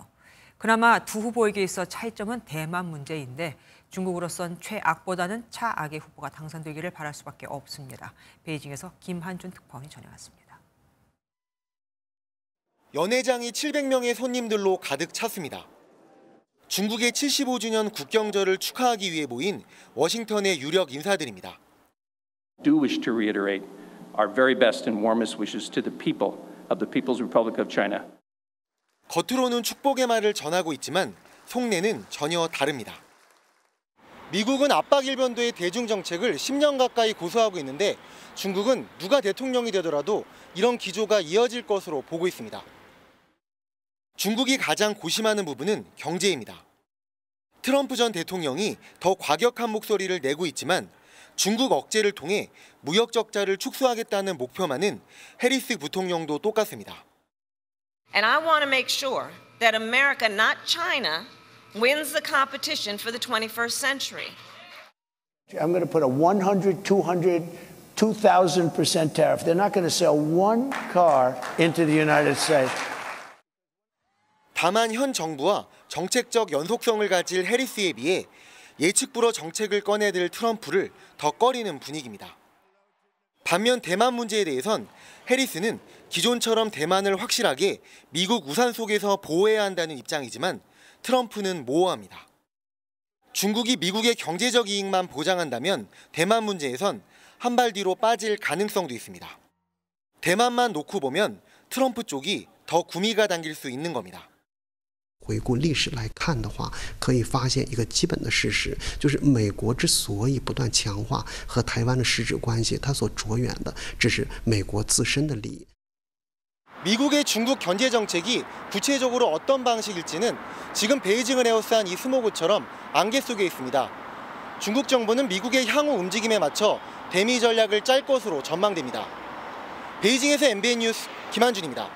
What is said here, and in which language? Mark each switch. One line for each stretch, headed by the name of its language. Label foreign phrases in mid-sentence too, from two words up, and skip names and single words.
Korean: 그나마 두 후보에게 있어 차이점은 대만 문제인데 중국으로선 최악보다는 차악의 후보가 당선되기를 바랄 수밖에 없습니다. 베이징에서 김한준 특파원이 전해왔습니다. 연회장이 700명의 손님들로 가득 찼습니다. 중국의 75주년 국경절을 축하하기 위해 모인 워싱턴의 유력 인사들입니다.
English: Do wish to reiterate our very best and warmest wishes to the people of the People's Republic of China.
Korean: 겉으로는 축복의 말을 전하고 있지만 속내는 전혀 다릅니다. 미국은 압박 일변도의 대중 정책을 10년 가까이 고수하고 있는데 중국은 누가 대통령이 되더라도 이런 기조가 이어질 것으로 보고 있습니다. 중국이 가장 고심하는 부분은 경제입니다. 트럼프 전 대통령이 더 과격한 목소리를 내고 있지만 중국 억제를 통해 무역 적자를 축소하겠다는 목표만은 해리스 부통령도 똑같습니다.
English: And I want to make sure that America, not China, wins the competition for the 21st century. I'm going to put a 100, 200, 2,000% tariff. They're not going to sell one car into the United States.
Korean: 다만 현 정부와 정책적 연속성을 가질 해리스에 비해 예측 불허 정책을 꺼내들 트럼프를 더 꺼리는 분위기입니다. 반면 대만 문제에 대해선 해리스는 기존처럼 대만을 확실하게 미국 우산 속에서 보호해야 한다는 입장이지만 트럼프는 모호합니다. 중국이 미국의 경제적 이익만 보장한다면 대만 문제에선 한 발 뒤로 빠질 가능성도 있습니다. 대만만 놓고 보면 트럼프 쪽이 더 구미가 당길 수 있는 겁니다.
Chinese: 回顾历史来看的话，可以发现一个基本的事实，就是美国之所以不断强化和台湾的实质关系，它所着眼的只是美国自身的利益。
Korean: 미국의 중국 견제 정책이 구체적으로 어떤 방식일지는 지금 베이징을 에워싼 이 스모그처럼 안개 속에 있습니다. 중국 정부는 미국의 향후 움직임에 맞춰 대미 전략을 짤 것으로 전망됩니다. 베이징에서 MBN 뉴스 김한준입니다.